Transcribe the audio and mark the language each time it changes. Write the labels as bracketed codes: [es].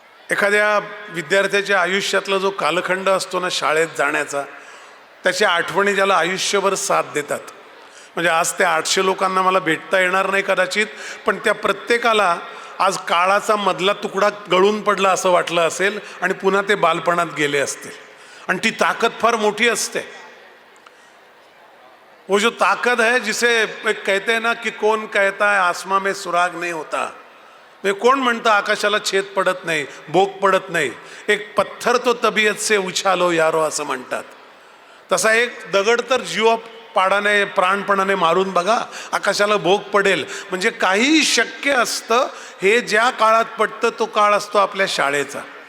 [mr] एखाद्या विद्यार्थ्याच्या आयुष्यातला जो कालखंड असतो ना शाळेत जाण्याचा, त्याच्या आठवणी ज्याला आयुष्यभर साथ देतात. म्हणजे आज त्या 800 लोकांना मला भेटता येणार नाही कदाचित, पण त्या प्रत्येकाला आज काळाचा मधला तुकडा गळून पडला असं वाटलं असेल आणि पुन्हा ते बालपणात गेले असतील. आणि ती ताकद फार मोठी असते. [hi] वो जो ताकद है जिसे एक कहते हैं ना कि कौन कहता है आसमां में सुराग नहीं होता. [mr] म्हणजे कोण म्हणतं आकाशाला छेद पडत नाही, भोग पडत नाही. [hi] एक पत्थर तो तबीयत से उछालो यारो [mr] असं म्हणतात. तसा एक दगड तर जीवापाडाने प्राणपणाने मारून बघा, आकाशाला भोग पडेल. म्हणजे काहीही शक्य असतं. हे ज्या काळात पडतं तो काळ असतो आपल्या शाळेचा.